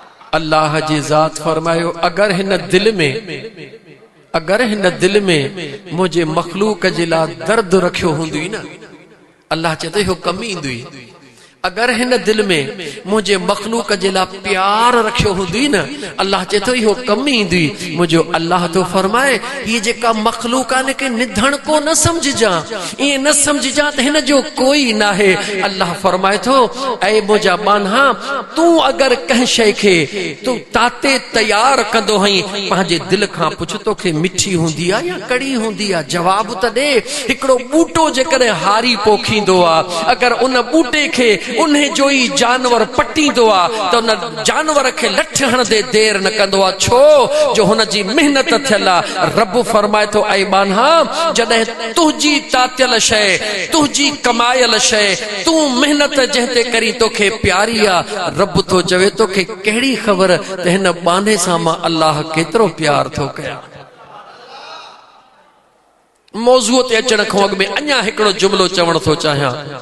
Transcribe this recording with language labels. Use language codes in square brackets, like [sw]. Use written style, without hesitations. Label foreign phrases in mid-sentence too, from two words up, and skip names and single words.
[sd] अल्लाह जी ज़ात फरमायो अगर हिन दिल में मुझे मखलूक जे ला दर्द रखियो हुंदी न, अल्लाह चए तो कमी इंदी। अगर हिन दिल में मुझे मखलूक जे ला प्यार रखियो हुंदी न, अल्लाह चए तो इहो कमी इंदी। मुझो अल्लाह तो फरमाए ये जेका मखलूक आने के निधन को न समझजा, ये न समझजा त हिन जो कोई ना है। अल्लाह फरमाए तो ऐ मुझा बान्हा तू अगर कह शय के तू ताते तैयार कंदो हई पंहिंजे दिल खां पुछ तो के मिठी हुंदी आ या कड़ी हुंदी आ, जवाब त दे। हिकड़ो बूटो जेकर हारी पोखींदो आ, अगर उन बूटे के उन्हें जो ही जानवर पटींदो आ तो उन जानवर के लठ हणदे देर न कंदो आ, छो जो हुन जी मेहनत थियल आ। रब फरमाए तो ऐ बान्हा जॾहिं तुंहिंजी तातियल शय, तुंहिंजी कमायल शय, तू मेहनत जंहिंते करी तोखे प्यारी आ, रब तो चवे तोखे कहिड़ी ख़बर त हिन बाने सां मां अल्लाह केतिरो प्यार थो कयां। मौज़ूअ ते अचण खां अॻु में अञा हिकिड़ो जुमिलो चवण थो चाहियां।